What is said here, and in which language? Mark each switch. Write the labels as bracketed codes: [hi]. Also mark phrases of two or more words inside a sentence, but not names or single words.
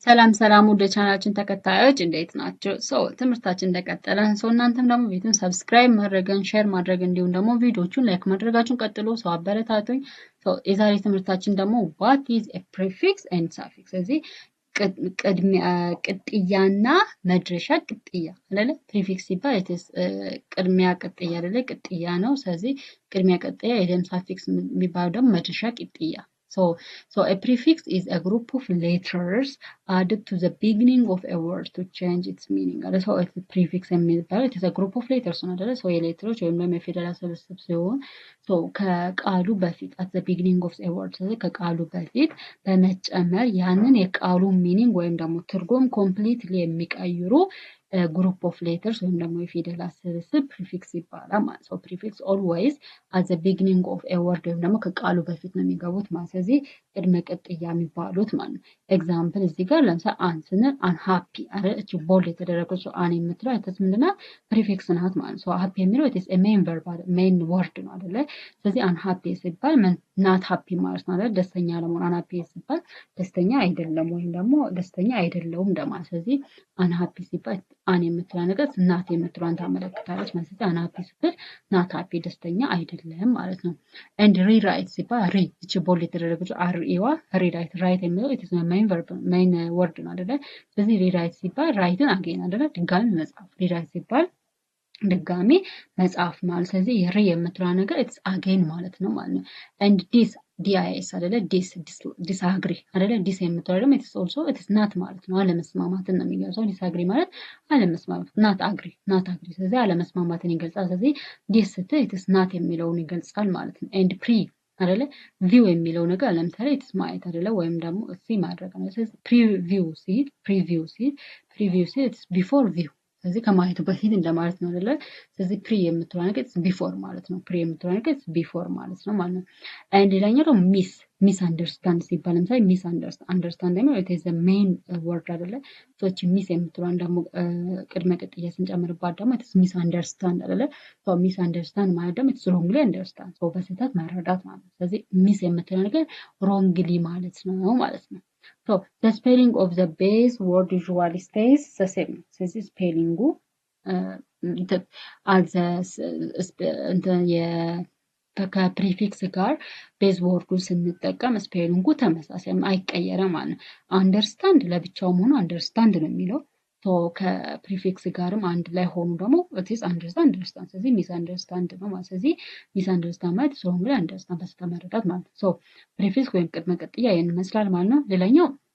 [am] ሰላም ሰላም ወደ ቻናላችን ተከታዮች እንዴት ናቸው? ትምህርታችን እንደቀጠለ ነው። እናንተም ደግሞ ቪዲዮን ሰብስክራይብ ማድረግን ሼር ማድረግ እንዲሁም ደግሞ ቪዲዮቹን ላይክ ማድረጋችሁን ቀጥሎ አበረታቱኝ። የዛሬ ትምህርታችን ደግሞ [en] what is a prefix and suffix [am] ስለዚህ ቅጥያና መድረሻ ቅጥያ አይደለ? ፕሪፊክስ ሲባል ቅድሚያ ቅጥያ አይደለ? ቅጥያ ነው። ስለዚህ ቅድሚያ ቅጥያ የደም ሳፊክስ የሚባለው ደግሞ መድረሻ ቅጥያ [en] So a prefix is a group of letters added to the beginning of a word to change its meaning. So a prefix it is a group of letters so [am] የሌተሮች ወይም ደግሞ የፊደላት ስብስብ ሲሆን ከቃሉ በፊት [en] at the beginning of a word [am] ከቃሉ በፊት በመጨመር ያንን የቃሉ ሚኒንግ ወይም ደግሞ ትርጉም ኮምፕሊትሊ የሚቀይሩ [en] group of letters [am] ወይም ደግሞ የፊደላት ስብስብ prefix ይባላል ማለት ነው። [en] prefix always at the beginning of a word [am] ወይም ደግሞ ከቃሉ በፊት ነው የሚገቡት ማለት ስለዚህ ቅድመ ቅጥያ የሚባሉት ማለት ነው። ኤግዛምፕል እዚህ ጋር ለምሳሌ አን ስንል unhappy አይደል? እቺ ቦልድ የተደረገችው አን የምትለው አይተስ ምንድነው? ፕሪፊክስ ናት ማለት ነው። happy የሚለው [en] it is a main verb main word [am] ነው አይደለ? ስለዚህ unhappy ሲባል [en] not happy [am] ማለት ነው አይደል? ደስተኛ ለመሆን unhappy ሲባል ደስተኛ አይደለም ወይም ደግሞ ደስተኛ አይደለውም እንደማለት ስለዚህ unhappy ሲባል አን የምትለው ነገር ናት የምትለዋን ታመለክታለች ማለት ነው። unhappy ስትል [en] not happy [am] ደስተኛ አይደለም ማለት ነው። [en] and rewrite [am] ሲባል ሪ እቺ ቦልድ የተደረገችው አር ኢዋ ሪራይት ራይት የሚለው [en] it is a main verb main word [am] ነው አይደለ? ስለዚህ ሪራይት ሲባል ራይትን አገኝ አይደለ? ድጋሚ መጻፍ ሪራይት ሲባል ድጋሚ መጻፍ ማለት ስለዚህ ሪ የምትለው ነገር [en] it's again [am] ማለት ነው ማለት ነው። [en] and this [am] ዲስ አይደለ? ዲስአግሪ አይደለ? ዲስ የምትለው ደግሞ [en] it is also it is not [am] ማለት ነው። አለመስማማትን ነው የሚገልጸው። ዲስአግሪ ማለት አለመስማማት [en] not agree [am] ስለዚህ አለመስማማትን ይገልጻል። ስለዚህ ዲስ ስትል [en] it is not [am] የሚለውን ይገልጻል ማለት ነው። [en] and pre [am] አይደለ? ቪው የሚለው ነገር ለምሳሌ it's ማየት አይደለ? ወይም ደግሞ እሲ ማድረግ ነው። ስለዚህ ፕሪቪው ሲል [en] it's before view [am] ስለዚህ ከማየቱ በፊት እንደማለት ነው አይደለ? ስለዚህ ፕሪ የምትለው ነገር ቢፎር ማለት ነው። ፕሪ የምትለው ነገር ቢፎር ማለት ነው ማለት ነው። አንድ ሌላኛው ደግሞ [en] mis understand [am] ሲባል ለምሳሌ [en] mis understand [am] ደግሞ [en] it is the main word [am] አይደለ? ሶች ሚስ የምትለውን ደግሞ ቅድመ ቅጥያ ስንጨምርባት ደግሞ [en] it is mis understand [am] አይደለ? [en] mis understand [am] ማለት ደግሞ [en] it's wrongly understand [am] በስህተት መረዳት ማለት ነው። ስለዚህ ሚስ የምትለው ነገር wrongly ማለት ነው ማለት ነው። [en] So the spelling of the base word usually stays the same. [am] ስለዚህ ስፔሊንጉ ከፕሪፊክስ ጋር ቤዝ ወርዱን ስንጠቀም ስፔሊንጉ ተመሳሳይ አይቀየርም ማለት ነው። አንደርስታንድ ለብቻውም ሆኖ አንደርስታንድ ነው የሚለው ከፕሪፊክስ ጋርም አንድ ላይ ሆኑ ደግሞ [en] it's understand [am] ስለዚህ [en] mis understand [am] ነው ማለት ስለዚህ [en] mis understand [am] ማለት [en] wrongly understand [am] በስተመረዳት ማለት ነው። ፕሪፊክስ ወይም ቅድመ ቅጥያ ይሄን ይመስላል ማለት ነው። ሌላኛው